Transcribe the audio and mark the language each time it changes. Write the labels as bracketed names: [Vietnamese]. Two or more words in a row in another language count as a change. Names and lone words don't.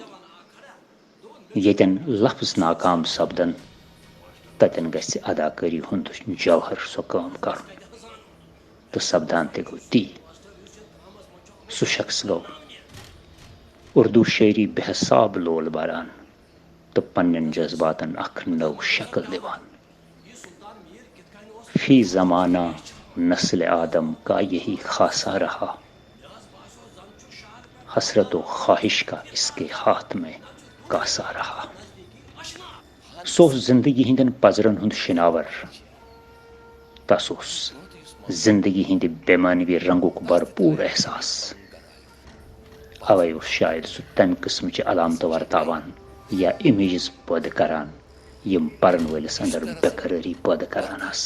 [Kashmiri] ییٚتٮ۪ن لفظ ناکام سپدن تتٮ۪ن گژھِ اداکٲری ہُنٛد جوہر سۄ کٲم کرُن. تہٕ سپدان تہِ گوٚو تی. سُہ شخص گوٚو اردو شٲعری بے حساب لول باران تہٕ پننٮ۪ن جذباتن اکھ نٔو شکل دِوان. [Urdu] فی زمانہ نسل آدم کا یہی خاصہ رہا، حسرت و خواہش کا اس کے ہاتھ میں کاسا رہا. [Kashmiri] سُہ اوس زندگی ہٕنٛدٮ۪ن پزرن ہُنٛد شناور. تس اوس زندگی ہٕنٛدِ بے معنوی رنگُک بھرپوٗر احساس. اوے اوس شاید سُہ تمہِ قٕسمٕچہِ علامتہٕ ورتاوان یا امیجز پٲدٕ کران یِم پرن وٲلِس انٛدر بےقرٲری پٲدٕ کران آسہٕ.